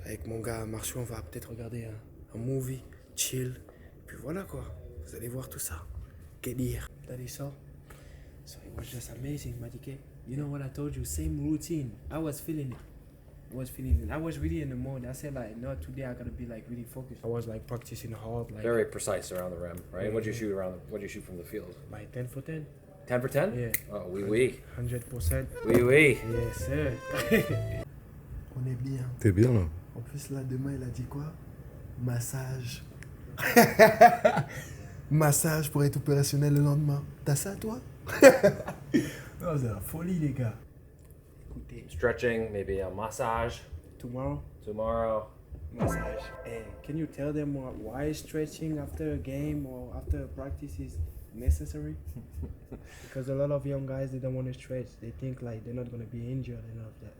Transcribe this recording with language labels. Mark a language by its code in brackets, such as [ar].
[fr] Avec mon gars Marchou, on va peut-être regarder un movie, chill. Puis voilà quoi. Vous allez voir tout ça. Que dire? [en] That is all. So it was just amazing, Magic. You know what I told you? Same routine. I was feeling it. I was really in the mode. I said like, no, today I gotta be like really focused. I was like practicing hard, like Very precise around the rim, right? What'd you shoot what'd you shoot from the field? by 10 for 10. 10 for 10? Yeah. [fr] Oh, oui. 100%. Oui. [en] Yes, sir. [fr] On est bien. T'es bien là. En plus, là, demain, il a dit quoi? Massage. Massage pour être opérationnel le lendemain. T'as ça, toi? Non, c'est la folie, les gars. Écoutez, [en] Stretching, maybe a massage tomorrow, massage. Hey, can you tell them why stretching after a game or after a practice is necessary? Because a lot of young guys, they don't want to stretch. They think like they're not going to be injured and all of that.